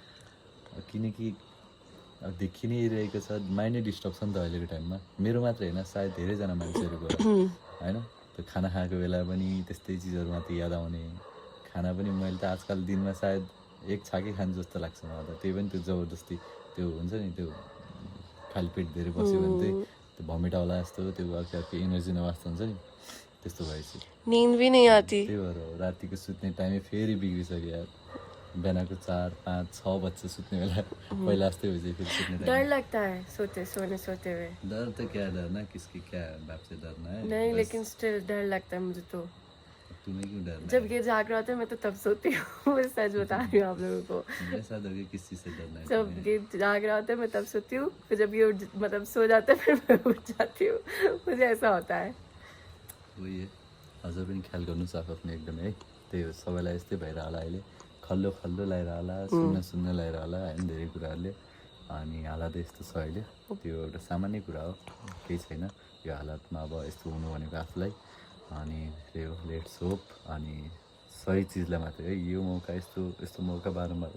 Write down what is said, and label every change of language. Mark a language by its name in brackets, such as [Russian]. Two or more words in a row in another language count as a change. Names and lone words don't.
[Nepali] किनकि अब देखि नै रहेको छ माइन्ड नै डिस्टर्ब छ नि त अहिलेको टाइममा मेरो मात्रै होइन सायद धेरैजना मान्छेहरूको होइन त्यो खाना खाएको बेला पनि त्यस्तै चिजहरू मात्रै याद आउने खाना पनि मैले त आजकल दिनमा सायद एक छाकै खानु जस्तो लाग्छ मलाई त त्यही पनि त्यो जबरजस्ती त्यो हुन्छ नि त्यो खाली पेट धेरै बस्यो भने चाहिँ त्यो भमिट आउला जस्तो त्यो अर्को इनर्जी नवास्तो हुन्छ नि त्यस्तो भएपछि [Hindi] नींद भी नहीं आती [Nepali] त्यही भएर हो रातिको सुत्ने टाइमै फेरि बिग्रिसक्यो यार बिहानको 4, 5, 6 बज्छ सुत्ने बेला पहिला जस्तै भइसक्यो फेरि सुत्ने [Hindi] डर टाइम लगता है सोते हुए डर तो क्या डरना किसकी क्या बाप से डरना है नहीं बस लेकिन स्टिल डर लगता है मुझे तो तुम्हें क्यों डरना जब ये जाग रहा होता है मैं तो तब सोती हूँ मैं सच बता रही हूँ आप लोगों को है मेरे साथ होगी किस चीज़ से डरना है जब तुम्हें? ये जाग रहा होता है मैं तब सोती हूँ फिर जब ये मतलब सो जाता है फिर मैं उठ जाती हूँ मुझे ऐसा होता है [Nepali] वही है हजुर पनि ख्याल गर्नुहोस् आफ्नो एकदमै है त्यही हो सबैलाई यस्तै भइरह होला अहिले खल्लो खल्लो लगाइरह होला सुन्न लगाइरह होला होइन धेरै कुराहरूले अनि हालत यस्तो छ अहिले त्यो एउटा सामान्य कुरा हो केही छैन यो हालतमा अब यस्तो हुनु भनेको आफूलाई अनि त्यही हो [English] let's hope [Nepali] अनि सही चिजलाई मात्रै है यो मौका यस्तो मौका बारम्बार